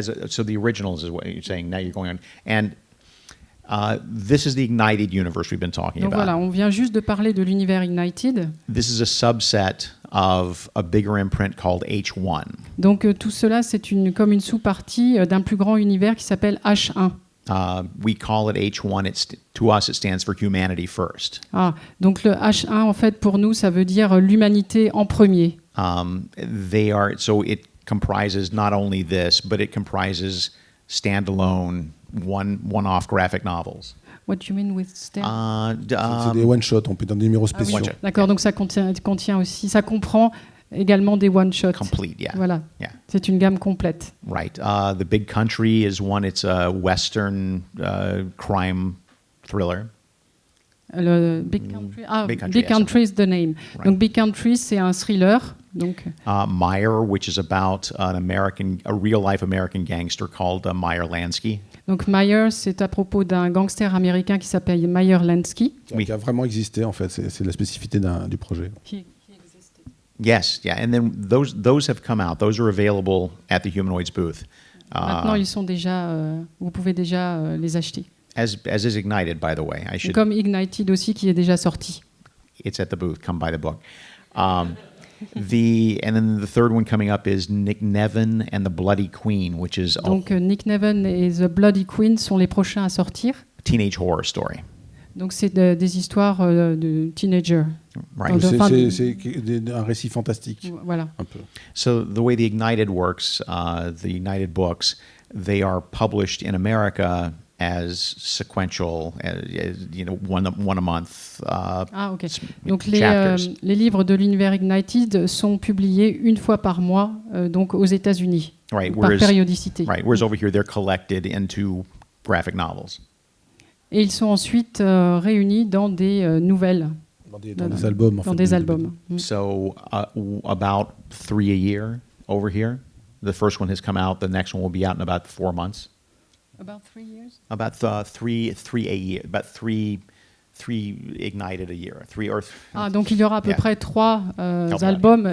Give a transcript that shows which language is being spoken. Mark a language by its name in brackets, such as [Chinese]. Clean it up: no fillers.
[English] So the originals is what you're saying. Now you're going on, and this is the ignited universe we've been talking [French] Donc [English] about. [French] voilà, on vient juste de parler de l'univers Ignited. [English] This is a subset of a bigger imprint called H1. [French] Donc tout cela, c'est comme une sous-partie d'un plus grand univers qui s'appelle H1. [English] We call it H1. To us, it stands for humanity first. [French] Ah, donc le H1, en fait, pour nous, ça veut dire l'humanité en premier. [English] So it comprises not only this, but it comprises standalone one-off graphic novels. What do you mean with [French] C'est des one-shots, on peut donner des numéros spéciaux. [English] one-shot. [French] D'accord, donc ça contient aussi, ça comprend également des one-shots. [English] Complete, yeah. [French] Voilà, [English] Yeah. [French] c'est une gamme complète. [English] Right. The Big Country is one. It's a Western crime thriller. [French] Le Big Country, [English] Big Country, Big Country is the name. Right. [French] Donc Big Country, c'est un thriller Donc, [English] Meyer, which is about a real-life American gangster called Meyer Lansky. [French] donc Meyer, c'est à propos d'un gangster américain qui s'appelle Meyer Lansky. Qui a vraiment existé, en fait. C'est la spécificité du projet. [English] Yes, yeah, and then those have come out. Those are available at the Humanoids booth. [French] Maintenant, ils sont déjà, vous pouvez déjà les acheter. [English] As is Ignited, by the way. [French] Comme Ignited aussi, qui est déjà sorti. [English] It's at the booth. Come buy the book. And then the third one coming up is Nick Nevin and the Bloody Queen, which is [French] donc Nick Nevin et The Bloody Queen sont les prochains à sortir. [English] Teenage horror story. [French] Donc c'est des histoires de teenagers. [English] Right. [French] C'est un récit fantastique. Voilà. Un peu. [English] So the way the Ignited works, the Ignited books, they are published in America as sequential, one a month. Ok. [French] Donc les livres de l'univers Ignited sont publiés une fois par mois, donc aux États-Unis, [English] right, [French] par périodicité. [English] Right. Whereas over here, they're collected into graphic novels. [French] Et ils sont ensuite réunis dans des nouvelles. Dans des albums. Dans des albums. [English] So about 3 a year over here. The first one has come out. The next one will be out in about 4 months. About 3 years? About three a year. About three Ignited a year. [French] Donc il y aura à peu près 3 albums.